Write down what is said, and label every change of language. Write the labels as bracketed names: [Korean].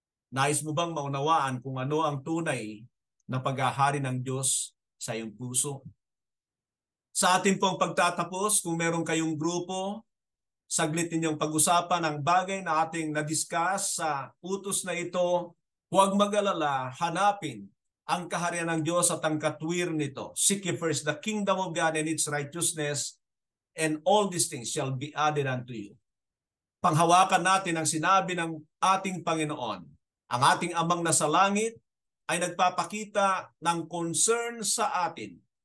[Filipino] Nais mo bang maunawaan kung ano ang tunay na paghahari ng Diyos sa iyong puso? Sa ating pong pagtatapos, kung meron kayong grupo, saglit ninyong pag-usapan ang bagay na ating na-discuss sa utos na ito, huwag mag-alala, hanapin ang kaharian ng Diyos at ang katwir nito. [English] Seek ye first the kingdom of God and its righteousness, and all these things shall be added unto you. [Filipino] Panghawakan natin ang sinabi ng ating Panginoon. Ang ating Amang nasa langit ay nagpapakita ng concern sa atin.